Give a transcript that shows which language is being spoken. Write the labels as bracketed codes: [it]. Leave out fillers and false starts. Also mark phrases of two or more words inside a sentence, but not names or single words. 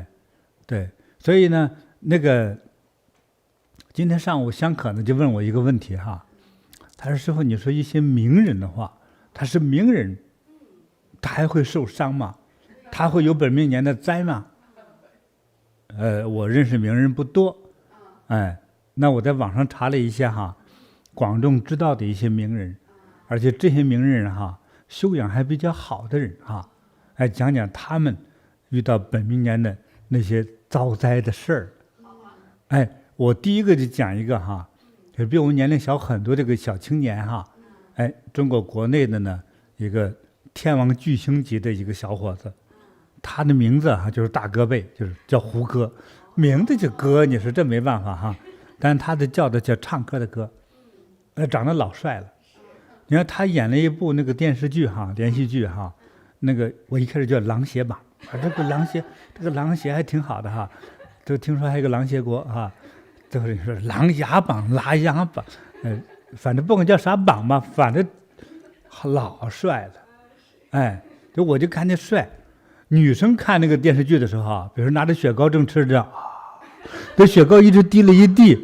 [zh] 對，所以呢，那個今天上午香可呢就問我一個問題哈，他說師父，你說一些名人的話，他是名人，他還會受傷嗎？他會有本命年的災嗎？我認識名人不多，那我在網上查了一下哈。廣眾知道的一些名人，而且這些名人哈，修養還比較好的人哈，講講他們遇到本命年的那些遭災的事兒。我第一個就講一個哈，也比我們年齡小很多這個小青年哈，中國國內的呢一個天王巨星級的一個小伙子，他的名字哈就是大哥輩，就是叫胡歌，名字就歌，你說這沒辦法哈，但是他的叫唱歌的歌。長得老帥了，你看他演了一部那個電視劇哈，連續劇哈，那個我一開始叫《琅祊榜》，這個琅祊還挺好的哈，都聽說還有個琅祊國哈，就是說琅琊榜、拉秧榜，反正不管叫啥榜吧，反正老帥了，就我就看那帥，女生看那個電視劇的時候啊，比如說拿着雪糕正吃着，這雪糕一直滴了一地。